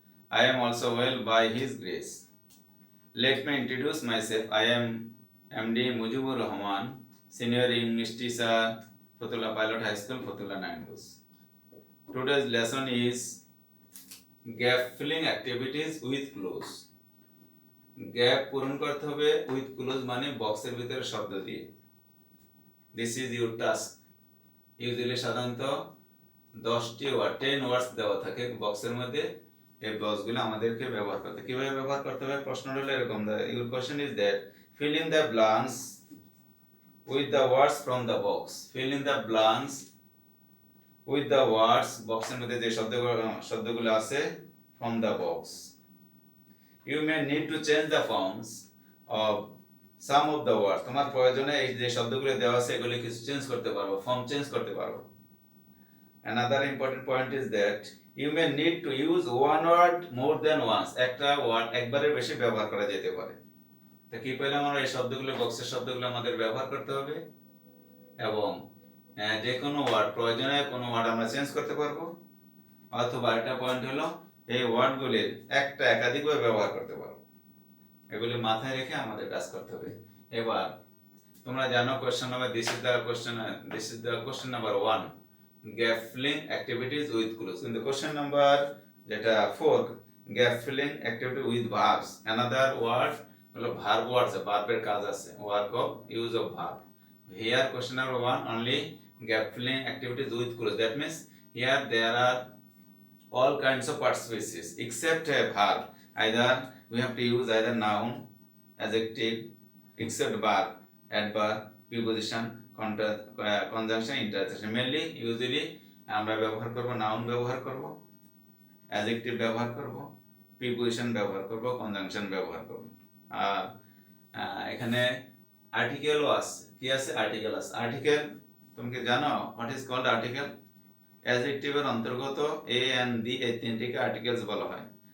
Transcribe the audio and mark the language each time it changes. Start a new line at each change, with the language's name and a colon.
English: I am also well by His grace. Let me introduce myself. I am MD Mujibur Rahman, Senior English Teacher, Fatullah Pilot High School, Fatullah Naindus. Today's lesson is gap filling activities with clues.
Bangla: Gap পূরণ করতে হবে with close মানে বক্সের ভিতরে শব্দ দিয়ে।
English: This is your task.
Bangla: Usually সাধারণত 10টি ওয়ার্ড 10 ওয়ার্ডস দেওয়া থাকে বক্সের মধ্যে। এই বক্সগুলো আমাদেরকে ব্যবহার করতে কিভাবে ব্যবহার করতে হবে প্রশ্নটা হলো এরকম।
English: Your question is that fill in the blanks with the words from the box. Fill in the blanks with the words
Bangla: বক্সের মধ্যে যে শব্দগুলো আছে
English: from the box. You may need to change the forms of some of the words.
Bangla: তোমার প্রয়োজনে এই যে শব্দগুলো দেওয়া আছে এগুলো কিছু চেঞ্জ করতে পারো, ফর্ম চেঞ্জ করতে পারো।
English: Another important point is that you may need to use one word more than once.
Bangla: একটা ওয়ার্ড একবারের বেশি ব্যবহার করা যেতে পারে। তো কি পেলাম আমরা এই শব্দগুলো বক্সের শব্দগুলো আমাদের ব্যবহার করতে হবে এবং যে কোনো ওয়ার্ড প্রয়োজনে কোনো ওয়ার্ড আমরা চেঞ্জ করতে পারবো অথবা একটা পয়েন্ট হলো এই ওয়ার্ডগুলির একটা একাধিকভাবে ব্যবহার করতে পারো। এগুলি মাথায় রেখে আমাদের কাজ করতে হবে। এবার তোমরা জানো
English: Question number this is the question number 1 gap filling activities with clues. কিন্তু question number যেটা 4 gap filling activity with verbs. Another word হলো verb words,
Bangla: ভার্বের কাজ আছে,
English: Work of use of verb. Here question number 1 only gap filling activities with clues. That means here there are all kinds of participials except a verb. Either we have to use either noun, adjective, except verb, adverb, preposition, conjunction, interjection.
Bangla: Mainly usually আমরা ব্যবহার করব noun ব্যবহার করব, adjective ব্যবহার করব, preposition ব্যবহার করব, conjunction ব্যবহার করব। আর এখানে আর্টিকেলও আছে। কি আছে? আর্টিকেল আছে। আর্টিকেল তুমি কি জানো
English: what is called article?
Bangla: অ্যাডজেক্টিভের অন্তর্গত এ এন্ড দি এই তিনটিকে আর্টিকেলস বলা হয়।